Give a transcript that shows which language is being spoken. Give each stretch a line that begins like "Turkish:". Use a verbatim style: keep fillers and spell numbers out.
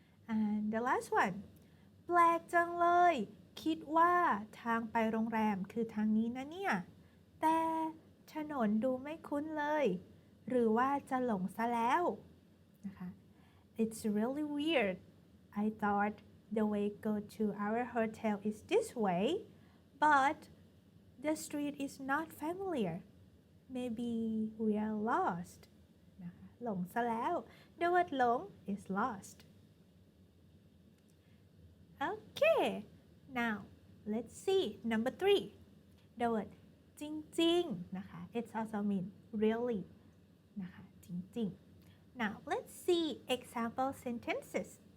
English: And the last one.
Thai: แปลกจังเลย คิดว่าทางไปโรงแรมคือทางนี้นะเนี่ย แต่ถนนดูไม่คุ้นเลย หรือว่าจะหลงซะแล้วนะคะ
English: It's really weird. I thought the way go to our hotel is this way, but the street is not familiar. Maybe we are lost
Thai: นะคะหลงซะแล้ว
English: The word หลง is lost Okay now let's see number three The word จริงๆนะคะ It also mean really นะคะจริงๆ Now let's see example sentences